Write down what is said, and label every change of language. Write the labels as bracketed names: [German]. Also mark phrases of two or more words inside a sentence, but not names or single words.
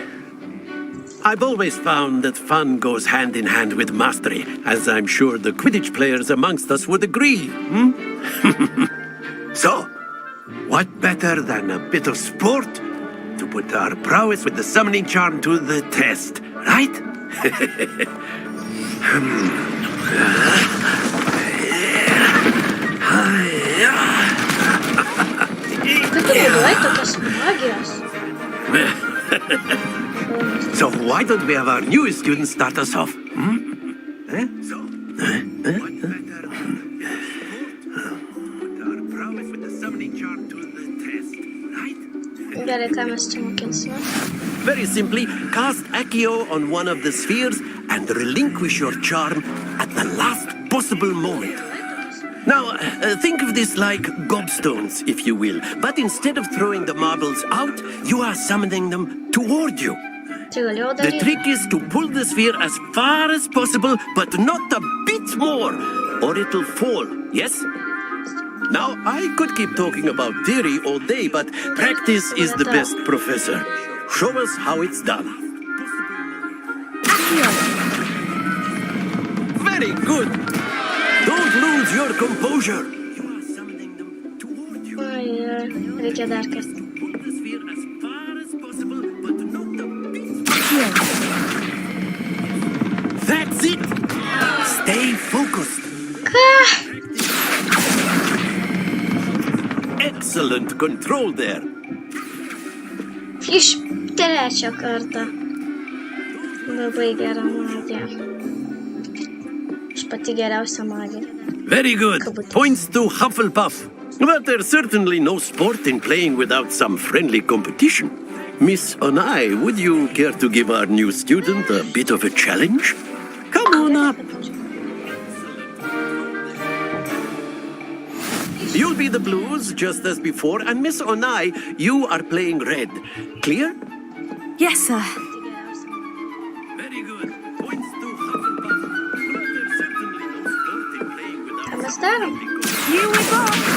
[English] I've always found that fun goes hand in hand with mastery, as I'm sure the Quidditch players amongst us would agree. So, what better than a bit of sport to put our prowess with the summoning charm to the test, right? [Lithuanian] Kaip tu naudojai tokias magijos? [English] So why don't we have our newest student start us off? [Lithuanian] Gerai, ką mes čia mokinsime? [English] Very simply, cast Accio on one of the spheres and relinquish your charm at the last possible moment. Now, think of this like gobstones, if you will. But instead of throwing the marbles out, you are summoning them toward you. [Lithuanian] Tai galėjau [English] The [Lithuanian] daryti. [English] trick is to pull the sphere as far as possible, but not a bit more, or it'll fall, yes? Now, I could keep talking about theory all day, but practice is the best professor. Show us how it's done. Very good. Don't lose your composure. You are summoning them toward you. [Lithuanian] Oi, reikia dar kartą. [English] Pull the sphere as far as possible, but not a bit. That's it. Stay focused. [Lithuanian] Ką? [English] Excellent control there. [Lithuanian] Iš trečio karto. Labai gera magija. Aš pati geriausia magija. [English] Very good. Points to Hufflepuff. But there's certainly no sport in playing without some friendly competition. Miss Onai, would you care to give our new student a bit of a challenge? Come on up. You'll be the blues, just as before, and Miss Onai, you are playing red. Clear? Yes, sir. Very good. Points to Hufflepuff. But there's certainly no sport in playing without [Lithuanian] Ką mes darom? [English] Here we go.